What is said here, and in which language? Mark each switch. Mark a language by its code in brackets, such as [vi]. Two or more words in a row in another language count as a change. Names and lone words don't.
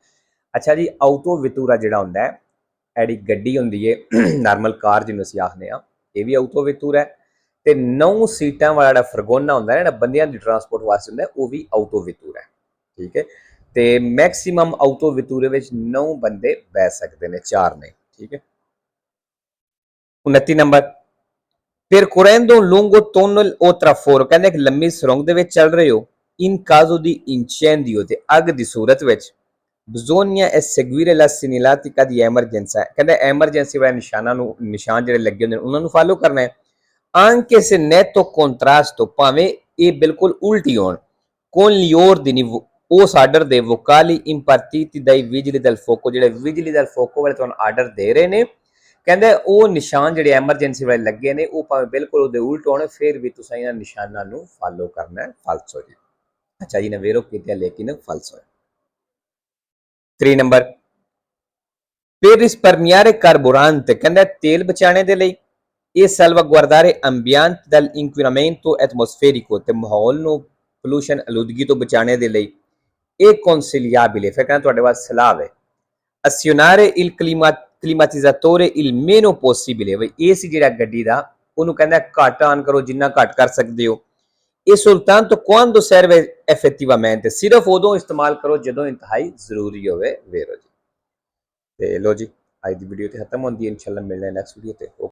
[pa] ਅੱਛਾ ਜੀ autovettura ਜਿਹੜਾ ਹੁੰਦਾ ਹੈ ਜਿਹੜੀ ਗੱਡੀ ਹੁੰਦੀ ਹੈ ਨਾਰਮਲ ਕਾਰ ਜਿਹਨੂੰ ਅਸੀਂ ਆਖਦੇ ਹਾਂ ਇਹ ਵੀ autovettura ਹੈ ਤੇ 9 ਸੀਟਾਂ ਵਾਲਾ ਜਿਹੜਾ ਫਰਗੋਨਾ ਹੁੰਦਾ ਹੈ ਜਿਹੜਾ ਬੰਦਿਆਂ ਦੀ ਟਰਾਂਸਪੋਰਟ ਵਾਸਤੇ ਹੁੰਦਾ ਉਹ ਵੀ autovettura ਹੈ, ਠੀਕ ਹੈ। ਤੇ ਮੈਕਸਿਮਮ autovetture ਵਿੱਚ 9 ਬੰਦੇ ਬੈ ਸਕਦੇ ਨੇ, 4 ਨੇ, ਠੀਕ ਹੈ। [it] 29 ਨੰਬਰ percorrendo un lungo tunnel o traforo, [pa] ਕਹਿੰਦੇ ਇੱਕ ਲੰਮੀ ਸੁਰੰਗ ਦੇ ਵਿੱਚ ਚੱਲ ਰਹੇ ਹੋ [it] in caso di incendio, [pa] ਤੇ ਅੱਗ ਦੀ ਸੂਰਤ [it] ਵਿੱਚ bisogna seguire la segnaletica di emergenza, [pa] ਕਹਿੰਦਾ ਐਮਰਜੈਂਸੀ ਵਾਲੇ ਨਿਸ਼ਾਨ ਜਿਹੜੇ ਲੱਗੇ ਹੁੰਦੇ ਨੇ ਉਹਨਾਂ ਨੂੰ ਫਾਲੋ ਕਰਨਾ ਹੈ [it] anche se netto contrasto, [pa] ਭਾਵੇਂ ਇਹ ਬਿਲਕੁਲ ਉਲਟੀ ਹੋਣ [it] con gli ordini [pa] ਉਸ ਆਰਡਰ ਦੇ [it] vocali impartiti dai vigili del fuoco, [pa] ਜਿਹੜੇ ਵਿਜਲੀ [it] del fuoco [pa] ਵਾਲੇ ਤੁਹਾਨੂੰ ਆਰਡਰ ਦੇ ਰਹੇ ਨੇ, ਕਹਿੰਦੇ ਉਹ ਨਿਸ਼ਾਨ ਜਿਹੜੇ ਐਮਰਜੈਂਸੀ ਵਾਲੇ ਲੱਗੇ ਨੇ ਉਹ ਭਾਵੇਂ ਬਿਲਕੁਲ ਉਹਦੇ ਉਲਟ ਹੋਣ ਫਿਰ ਵੀ ਤੁਸੀਂ ਇਹਨਾਂ ਨਿਸ਼ਾਨਾਂ ਨੂੰ ਫਾਲੋ ਕਰਨਾ ਹੈ, falso ਜੀ। ਅੱਛਾ ਜੀ ਨੇ ਵੇਰੋ ਕੀਤਾ ਲੇਕਿਨ falso ਹੈ। 3 ਨੰਬਰ [it] per risparmiare carburante, [pa] ਕਹਿੰਦਾ ਤੇਲ ਬਚਾਉਣੇ ਦੇ ਲਈ ਇਹ [it] salvaguardare ambiente dall'inquinamento atmosferico, [pa] ਤੇ ਮਾਹੌਲ ਨੂੰ ਪੋਲੂਸ਼ਨ ਆਲੂਦਗੀ ਤੋਂ ਬਚਾਉਣੇ ਦੇ ਲਈ ਇਹ consigliabile, ਫਿਰ ਕਹਿੰਦਾ ਤੁਹਾਡੇ ਵਾਸਤੇ ਸਲਾਹ ਹੈ [it] azionare il climatizzatore il meno possibile, [pa] ਬਈ AC ਜਿਹੜਾ ਗੱਡੀ ਦਾ ਉਹਨੂੰ ਕਹਿੰਦਾ ਘੱਟ ਆਨ ਕਰੋ ਜਿੰਨਾ ਘੱਟ ਕਰ ਸਕਦੇ ਹੋ [it] e soltanto quando serve effettivamente, [pa] ਸਿਰਫ ਉਦੋਂ ਇਸਤੇਮਾਲ ਕਰੋ ਜਦੋਂ ਇੰਤਹਾਈ ਜ਼ਰੂਰੀ ਹੋਵੇ ਵੇਰੋ ਜੀ। ਤੇ ਲੋ ਜੀ ਅੱਜ ਦੀ ਵੀਡੀਓ ਤੇ ਖਤਮ ਹੁੰਦੀ ਹੈ, ਇਨਸ਼ਾਅੱਲਾ ਮਿਲਦੇ ਹਾਂ ਨੈਕਸਟ ਵੀਡੀਓ ਤੇ।